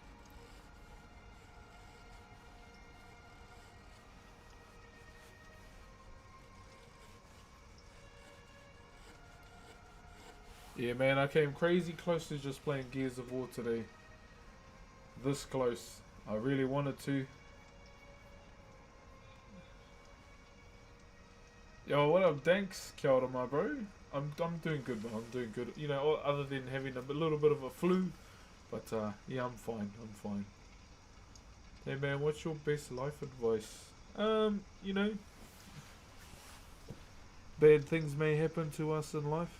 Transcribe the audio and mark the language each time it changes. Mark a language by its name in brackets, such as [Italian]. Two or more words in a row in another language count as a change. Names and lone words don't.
[English] Yeah, man, I came crazy close to just playing Gears of War today. This close. I really wanted to. Yo, what up, [Māori] Danks? Kia ora, [English] my bro. I'm doing good, man. I'm doing good. You know, other than having a little bit of a flu. But, yeah, I'm fine. I'm fine. Hey, man, what's your best life advice? You know, bad things may happen to us in life.